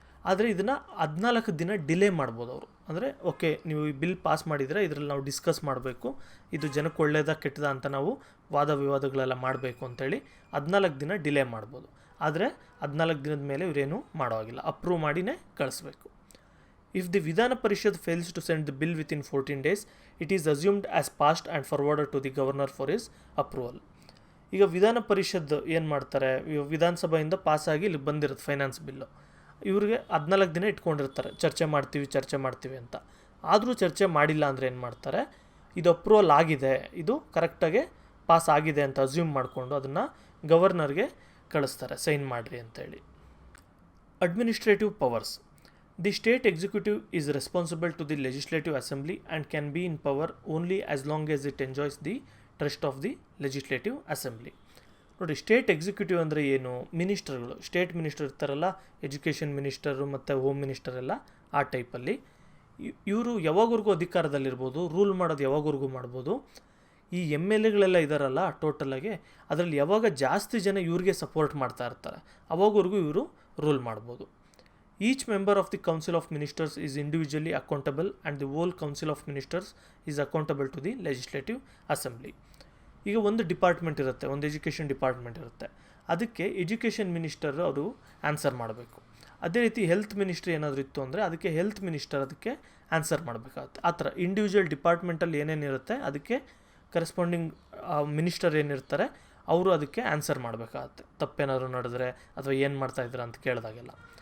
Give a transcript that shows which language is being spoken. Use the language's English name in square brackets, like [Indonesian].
[Kannada] ಆದರೆ ಇದನ್ನು 14 ದಿನ ಡಿಲೇ ಮಾಡ್ಬೋದು ಅವರು. ಅಂದರೆ ಓಕೆ, ನೀವು ಈ ಬಿಲ್ ಪಾಸ್ ಮಾಡಿದರೆ ಇದರಲ್ಲಿ ನಾವು ಡಿಸ್ಕಸ್ ಮಾಡಬೇಕು, ಇದು ಜನಕ್ಕೆ ಒಳ್ಳೆಯದಾ ಕೆಟ್ಟದ ಅಂತ ನಾವು ವಾದ ವಿವಾದಗಳೆಲ್ಲ ಮಾಡಬೇಕು ಅಂತೇಳಿ 14 ದಿನ ಡಿಲೇ ಮಾಡ್ಬೋದು. ಆದರೆ 14 ದಿನದ ಮೇಲೆ ಇವರೇನು ಮಾಡೋ ಹಾಗಿಲ್ಲ, ಅಪ್ರೂವ್ ಮಾಡಿನೇ ಕಳಿಸ್ಬೇಕು. [English] If the Vidhana Parishad fails to send the bill within 14 days, it is assumed as passed and forwarded to the governor for his approval. [Kannada] ಈಗ ವಿಧಾನ ಪರಿಷತ್ ಏನು ಮಾಡ್ತಾರೆ, ವಿಧಾನಸಭೆಯಿಂದ ಪಾಸಾಗಿ ಇಲ್ಲಿ ಬಂದಿರುತ್ತೆ ಫೈನಾನ್ಸ್ ಬಿಲ್ಲು, ಇವ್ರಿಗೆ 14 ದಿನ ಇಟ್ಕೊಂಡಿರ್ತಾರೆ ಚರ್ಚೆ ಮಾಡ್ತೀವಿ ಅಂತ. ಆದರೂ ಚರ್ಚೆ ಮಾಡಿಲ್ಲ ಅಂದರೆ ಏನು ಮಾಡ್ತಾರೆ, ಇದು ಅಪ್ರೂವಲ್ ಆಗಿದೆ, ಇದು ಕರೆಕ್ಟಾಗಿ ಪಾಸ್ ಆಗಿದೆ ಅಂತ ಅಸ್ಯೂಮ್ ಮಾಡಿಕೊಂಡು ಅದನ್ನು ಗವರ್ನರ್ಗೆ ಕಳಿಸ್ತಾರೆ, ಸೈನ್ ಮಾಡಿರಿ ಅಂತೇಳಿ. [English] Administrative powers. The state executive is responsible to the legislative assembly and can be in power only as long as it enjoys the trust of the legislative assembly. [Kannada] ನೋಡಿ, state executive ಅಂದರೆ ಏನು? ಮಿನಿಸ್ಟರ್ಗಳು, state minister ಇರ್ತಾರಲ್ಲ, education minister ಮತ್ತು home minister ಎಲ್ಲ ಆ ಟೈಪಲ್ಲಿ ಇವರು ಯಾವಾಗವರೆಗೂ ಅಧಿಕಾರದಲ್ಲಿರ್ಬೋದು, rule ಮಾಡೋದು ಯಾವಾಗವರೆಗೂ ಮಾಡ್ಬೋದು. ಈ ಎಮ್ ಎಲ್ ಎಗಳೆಲ್ಲ ಇದ್ದಾರಲ್ಲ ಟೋಟಲಾಗಿ, ಅದರಲ್ಲಿ ಯಾವಾಗ ಜಾಸ್ತಿ ಜನ ಇವ್ರಿಗೆ ಸಪೋರ್ಟ್ ಮಾಡ್ತಾ ಇರ್ತಾರೆ ಅವಾಗವರೆಗೂ ಇವರು ರೂಲ್ ಮಾಡ್ಬೋದು. [English] Each member of the Council of Ministers is individually accountable and the whole Council of Ministers is accountable to the Legislative Assembly. [Kannada] ಈಗ ಒಂದು ಡಿಪಾರ್ಟ್ಮೆಂಟ್ ಇರುತ್ತೆ, ಒಂದು ಎಜುಕೇಷನ್ ಡಿಪಾರ್ಟ್ಮೆಂಟ್ ಇರುತ್ತೆ, ಅದಕ್ಕೆ ಎಜುಕೇಷನ್ ಮಿನಿಸ್ಟರ್ ಅವರು ಆನ್ಸರ್ ಮಾಡಬೇಕು. ಅದೇ ರೀತಿ ಹೆಲ್ತ್ ಮಿನಿಸ್ಟ್ರಿ ಏನಾದರೂ ಇತ್ತು ಅಂದರೆ ಅದಕ್ಕೆ ಹೆಲ್ತ್ ಮಿನಿಸ್ಟರ್ ಅದಕ್ಕೆ ಆನ್ಸರ್ ಮಾಡಬೇಕಾಗುತ್ತೆ. ಆ ಥರ ಇಂಡಿವಿಜುವಲ್ ಡಿಪಾರ್ಟ್ಮೆಂಟಲ್ಲಿ ಏನೇನಿರುತ್ತೆ ಅದಕ್ಕೆ ಕರೆಸ್ಪಾಂಡಿಂಗ್ ಮಿನಿಸ್ಟರ್ ಏನಿರ್ತಾರೆ ಅವರು ಅದಕ್ಕೆ ಆನ್ಸರ್ ಮಾಡಬೇಕಾಗತ್ತೆ, ತಪ್ಪೇನಾದರೂ ನಡೆದ್ರೆ ಅಥವಾ ಏನು ಮಾಡ್ತಾಯಿದ್ದೀರಾ ಅಂತ ಕೇಳಿದಾಗೆಲ್ಲ.